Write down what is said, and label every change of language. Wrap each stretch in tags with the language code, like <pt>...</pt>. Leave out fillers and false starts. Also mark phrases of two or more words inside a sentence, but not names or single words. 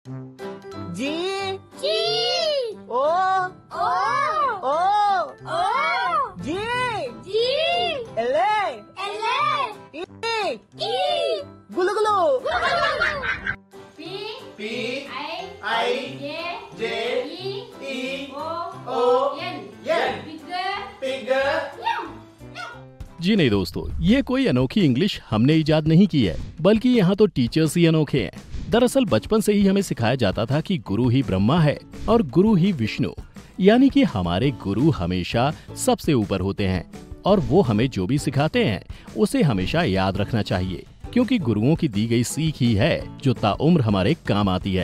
<hi>जी जी ओ ओ ओ ओ जी जी एले एले ई ई गुलु गुलु पी पी आई जे जे ई ओ एन एन पिगर जी नहीं दोस्तों, ये कोई अनोखी इंग्लिश हमने इजाद नहीं की है, बल्कि यहाँ तो टीचर्स ही अनोखे हैं। दरअसल बचपन से ही हमें सिखाया जाता था कि गुरु ही ब्रह्मा है और गुरु ही विष्णु, यानी कि हमारे गुरु हमेशा सबसे ऊपर होते हैं और वो हमें जो भी सिखाते हैं उसे हमेशा याद रखना चाहिए, क्योंकि गुरुओं की दी गई सीख ही है जो ताउम्र हमारे काम आती है।</hi>